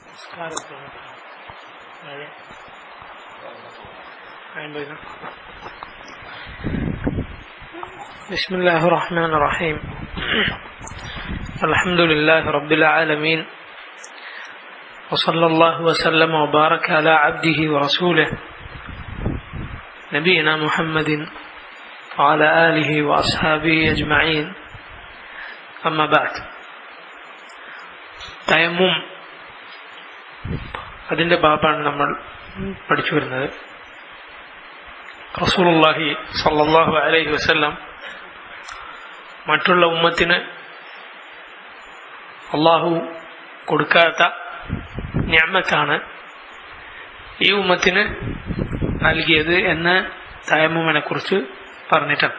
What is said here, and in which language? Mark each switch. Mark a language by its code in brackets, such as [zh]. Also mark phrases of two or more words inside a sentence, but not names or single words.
[ar] بسم الله الرحمن الرحيم الحمد لله رب العالمين وصلى الله وسلم وبارك على عبده ورسوله نبينا محمد وعلى آله وأصحابه أجمعين أما بعد [ml] തയമ്മും അതിൻ്റെ ബാബാണ് നമ്മൾ പഠിച്ചു വരുന്നത്. റസൂലുള്ളാഹി [ar] صلى الله عليه وسلم [ml] മറ്റുള്ള ഉമ്മത്തിന് അള്ളാഹു കൊടുക്കാത്ത നിഅമത്താണ് ഈ ഉമ്മത്തിന് നൽകിയത് എന്ന് തയമ്മുമിനെ കുറിച്ച് പറഞ്ഞിട്ടാണ്.